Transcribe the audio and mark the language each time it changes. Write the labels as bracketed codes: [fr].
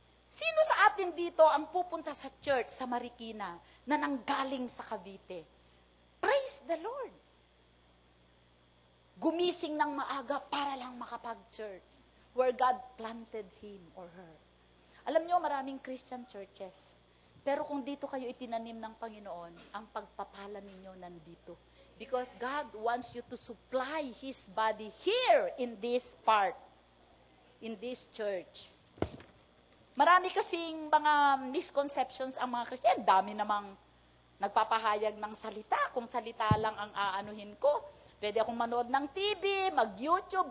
[tl] Sino sa atin dito ang pupunta sa church sa Marikina na nanggaling sa Cavite? [en] Praise the Lord. [tl] Gumising ng maaga para lang makapag-church [en] where God planted him or her. [tl] Alam nyo, maraming Christian churches. Pero kung dito kayo itinanim ng Panginoon, ang pagpapala ninyo nandito. [en] Because God wants you to supply His body here in this part, in this church. [tl] Marami kasing mga misconceptions ang mga Christian. Dami namang nagpapahayag ng salita. Kung salita lang ang aanuhin ko, pwede akong manood ng TV, mag-YouTube.